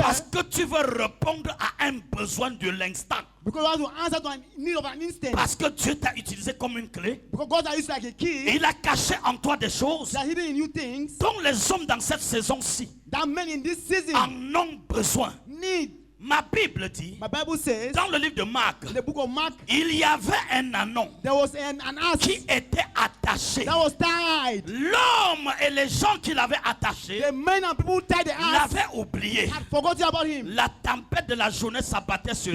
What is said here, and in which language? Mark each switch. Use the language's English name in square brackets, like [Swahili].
[French] Parce que tu veux répondre à un besoin de l'instant? [English] Because you want to answer to a need of an instant? [French] Parce que Dieu t'a utilisé comme une clé? [English] Because God has used like a [French] Et [English] key [French] il a caché en toi des choses [English] that hidden in you things [French] dont les hommes dans cette saison-ci [English] that men in this season [French] en ont besoin. [English] need. [French] Ma Bible dit, [English] My Bible says [French] dans le livre de Marc, [English] in the book of Mark, [French] il y avait un anon [English] there was an ass [French] qui était attaché. [English] that was tied. [French] L'homme et les gens qui l'avaient attaché [English] The men and people who tied the ass [French] l'avaient oublié. [English] had forgotten about him. [French] La tempête de la journée s'abattait sur